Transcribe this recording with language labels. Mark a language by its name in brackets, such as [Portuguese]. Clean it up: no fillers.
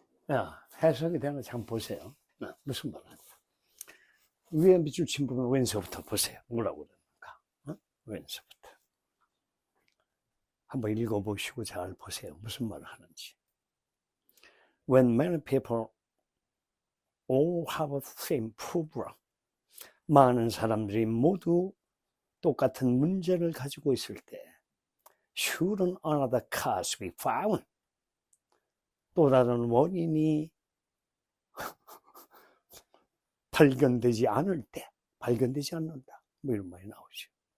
[Korean] 야, 해석이 되는 거 참 보세요. 무슨 말이야? 위에 밑줄 친 부분 왼서부터 보세요. 뭐라고 그러는가? 왼서부터. 한번 읽어보시고 잘 보세요. 무슨 말을 하는지. [English] When many people all have the same problem. [Korean] 많은 사람들이 모두 똑같은 문제를 가지고 있을 때 [English] shouldn't another cause be found. [Korean] 또 다른 원인이 발견되지 않을 때, 발견되지 않는다. 뭐 이런 말이 나오죠.